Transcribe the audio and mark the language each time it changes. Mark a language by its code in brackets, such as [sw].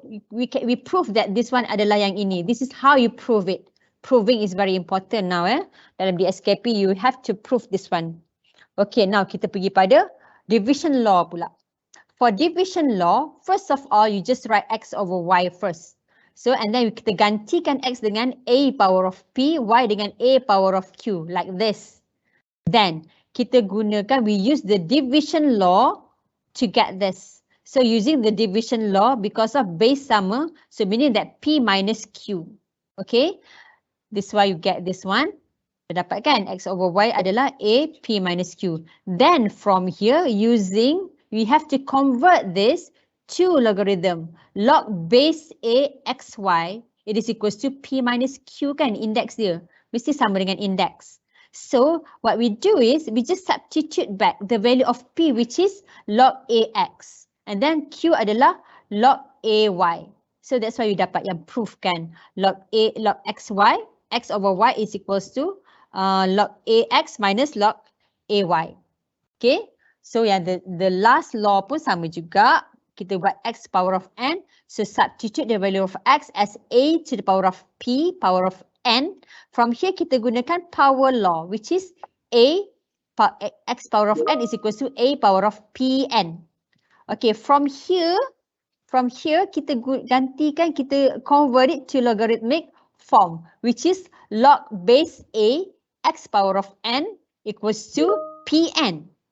[en] We prove that this one [ms] adalah yang ini. [en] This is how you prove it. Proving is very important now. Dalam DSKP, you have to prove this one. Okay, now [ms] kita pergi pada division law pula. [en] For division law, first of all, you just write X over Y first. So, and then kita gantikan X dengan A power of P, Y dengan A power of Q, like this. Then, kita gunakan, we use the division law to get this. So, using the division law, because of base sama, so meaning that P minus Q. Okay, this is why you get this one. [ms] Kita dapat kan, X over Y adalah A, P minus Q. [en] Then, from here, we have to convert this to logarithm. Log base A XY, it is equals to P minus Q kan, index dia. [ms] Mesti sama dengan index. [en] So, what we do is, we just substitute back the value of P, which is log AX. And then Q adalah log AY. So, that's why you dapat yang proof kan. Log XY, X over Y is equals to log AX minus log AY. Okay. [ms] So yang the last law pun sama juga. Kita buat X power of N. [en] So substitute the value of X as A to the power of P, power of N. From here kita gunakan power law, which is X power of N is equals to A power of Pn. Okay, from here kita gantikan, kita convert it to logarithmic form, which is log base A, X power of N equals to Pn.